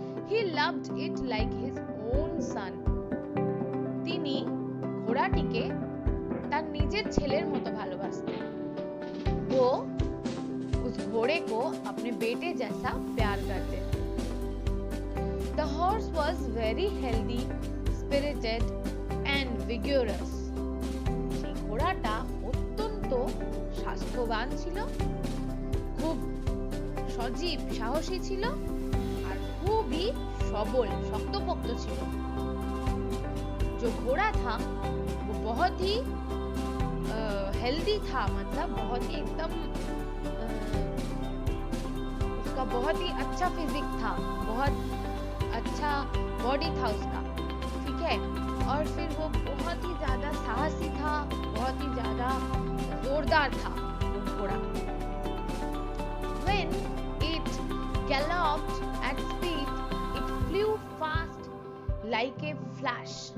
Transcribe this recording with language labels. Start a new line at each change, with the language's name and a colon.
English: He loved it like his own son.
Bangla: তিনি ঘোড়াটিকে তার নিজের ছেলের মতো ভালোবাসতেন।
Hindi: वो उस घोड़े को अपने बेटे जैसा प्यार करते थे।
English: The horse was very healthy, spirited and vigorous.
Bangla: সেই ঘোড়াটা অত্যন্ত স্বাস্থ্যবান ছিল, খুব সজীব সাহসী ছিল আর খুবই সবল শক্তপোক্ত ছিল।
Hindi: जो घोड़ा था वो बहुत ही हेल्दी था, मतलब बहुत ही एकदम उसका बहुत ही अच्छा फिजिक था, बहुत अच्छा बॉडी था उसका, ठीक है। और फिर वो बहुत ही ज्यादा साहसी था, बहुत ही ज्यादा जोरदार था वो घोड़ा।
English: When it galloped at speed, it flew fast like a flash.